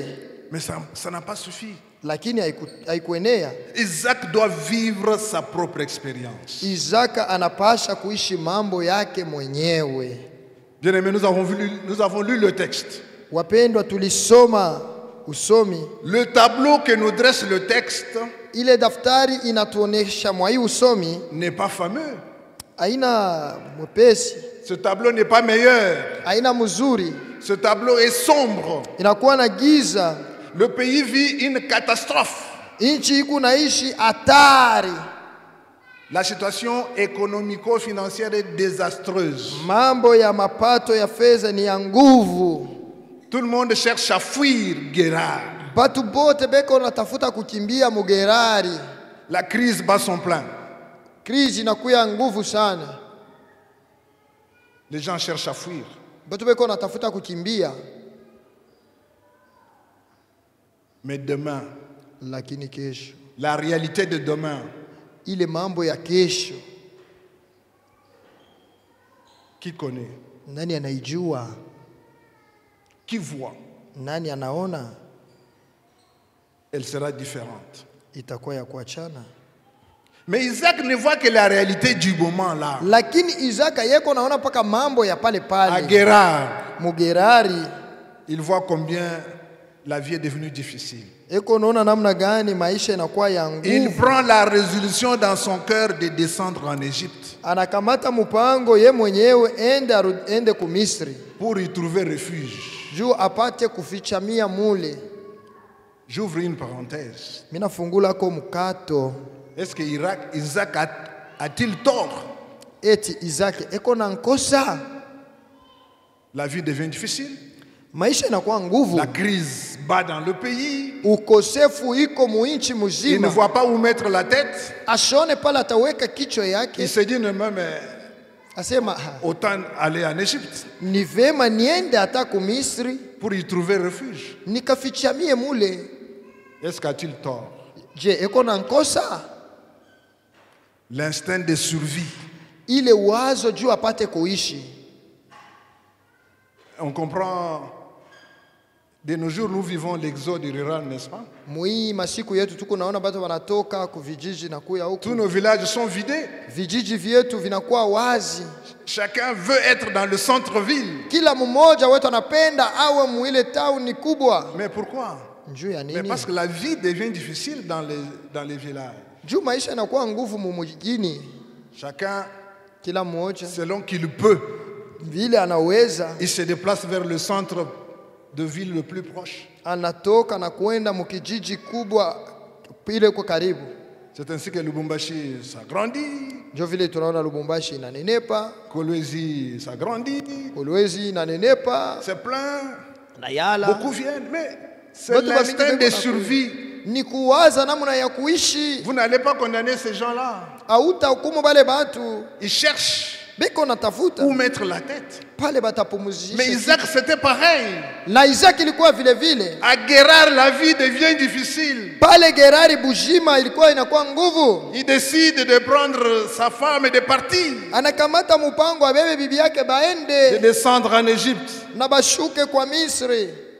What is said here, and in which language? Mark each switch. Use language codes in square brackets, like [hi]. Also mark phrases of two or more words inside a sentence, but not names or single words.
[fr] Mais ça n'a pas suffi. [sw] lakini haikuenea. [fr] Isaac doit vivre sa propre expérience. [sw] Isaka anapasha kuishi mambo yake mwenyewe. [fr] Bien-aimés, nous avons lu le texte. [sw] Wapendwa, tulisoma usomi. [fr] Le tableau que nous dresse le texte [sw] Ile daftari inatuonesha mwa hii usomi [fr] n'est pas fameux. [sw] haina mwepesi, [fr] Ce tableau n'est pas meilleur. [sw] haina mzuri, [fr] Ce tableau est sombre. [sw] inakuwa na giza. [fr] Le pays vit une catastrophe. [sw] Nchi iko naishi hatari, [fr] La situation économico-financière est désastreuse. [sw] mambo ya mapato ya fedha ni ya nguvu. [fr] Tout le monde cherche à fuir Guérard. [sw] Batu bote beko natafuta kukimbia Mugerari. [fr] La crise bat son plein. [sw] Krizi inakuya nguvu sana, [fr] Les gens cherchent à fuir. [sw] batu beko natafuta kukimbia. [fr] Mais demain, [sw] Lakini kesho, [fr] la réalité de demain, [sw] ile mambo ya kesho, [fr] qui connaît? [sw] nani anaijua? [fr] Qui voit? [sw] Nani anaona? [fr] Elle sera différente. [sw] Itakuwa ya kuachana. [fr] Mais Isaac ne voit que la réalité du moment là. [sw] Lakini Isaka yeko naona paka mambo ya pale [fr] À [sw] pale [fr] Guérard, [sw] Mugerari. [fr] il voit combien la vie est devenue difficile. [sw] eko naona namna gani maisha inakuwa ya [fr] Il [sw] nguvu. [fr] prend la résolution dans son cœur de descendre en Égypte [sw] Anakamata mpango ye mwenyewe ende ku Misri [fr] pour y trouver refuge. [sw] juu apate kufichamia mule. [fr] J'ouvre une parenthèse. [sw] Mina fungula ko mkato. [fr] Est-ce que Isaac a-t-il tort? [sw] Eti Isaki eko na nkosa. [fr] La vie devient difficile. [sw] Maisha inakuwa nguvu. [fr] La crise bat dans le pays. [sw] Ukosefu iko muinchi [fr] Il ne [sw] mzima. [fr] voit pas où mettre la tête. [sw] Ashone pala ataweka kichwa [fr] Il [sw] yake. [fr] se dit même [sw] Asema [fr] autant aller en Égypte [sw] ni vema niende hata ku Misri [fr] pour y trouver refuge. [sw] nikafichamie mule. [fr] Est-ce qu'a-t-il tort? [sw] Je eko na nkosa? [fr] L'instinct de survie. [sw] Ile wazo juu apate kuishi. [fr] On comprend, de nos jours, nous vivons l'exode rural, n'est-ce pas? [sw] Mui masiku yetu tuko naona batu wanatoka ku vijiji na kuya [fr] Tous [sw] huku. [fr] nos villages sont vidés. [sw] Vijiji vyetu vinakuwa wazi. [fr] Chacun veut être dans le centre-ville. [sw] Kila mmoja wetu anapenda awe muile town kubwa. [fr] Mais pourquoi? [sw] Njuu ya [fr] Mais [sw] nini? [fr] parce que la vie devient difficile dans les villages. [sw] Juu maisha inakuwa nguvu mumujini. [fr] Chacun, [sw] Kila mmoja [fr] selon qu'il peut, [sw] vile anaweza [fr] il se déplace vers le centre de ville le plus proche. [sw] anatoka na kwenda mukijiji kubwa pile kwa karibu. [fr] C'est ainsi que Lubumbashi s'agrandit, [sw] Ndio vile tunaona Lubumbashi inanenepa, [fr] Kolwezi s'agrandit, [sw] Kolwezi inanenepa, [fr] c'est plein, [sw] na Yala. [fr] beaucoup viennent, mais c'est [sw] Batu bamingi [fr] l'instinct [sw] beko [fr] de [sw] na [fr] survie. [sw] Ni kuwaza namna ya kuishi. [fr] Vous n'allez pas condamner ces gens-là. [sw] Auta hukumu bale batu. [fr] Ils cherchent [sw] Beko natafuta [fr] où mettre la tête. [sw] pale batapumuzisha. [fr] Mais Isaac, c'était pareil. [sw] Na Isaki ilikuwa vile vile. [fr] À Guérard, la vie devient difficile. [sw] Pale Gerari Bujima ilikuwa inakuwa nguvu. [fr] Il décide de prendre sa femme et de partir, [sw] Anakamata mpango abebe bibi yake [fr] de [sw] baende [fr] descendre en Égypte. [sw] na bashuke kwa Misri.